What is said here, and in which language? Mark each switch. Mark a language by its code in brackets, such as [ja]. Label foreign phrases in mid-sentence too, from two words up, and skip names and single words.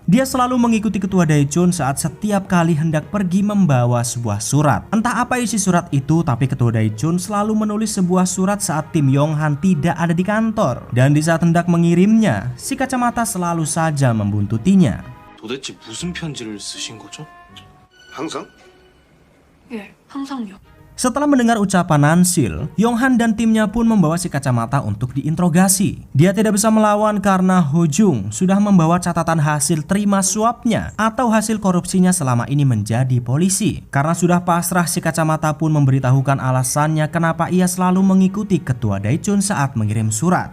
[id] Dia selalu mengikuti ketua Daichun saat setiap kali hendak pergi membawa sebuah surat. Entah apa isi surat itu, tapi ketua Daichun selalu menulis sebuah surat saat tim Yonghan tidak ada di kantor. Dan di saat hendak mengirimnya, si kacamata selalu saja membuntutinya. [ko] 도대체 무슨 편지를 쓰신 거죠? 항상? 예, 항상요. [id] Setelah mendengar ucapan Nansil, Yonghan dan timnya pun membawa si kacamata untuk diinterogasi. Dia tidak bisa melawan karena Ho Jung sudah membawa catatan hasil terima suapnya atau hasil korupsinya selama ini menjadi polisi. Karena sudah pasrah, si kacamata pun memberitahukan alasannya kenapa ia selalu mengikuti ketua Daichun saat mengirim surat.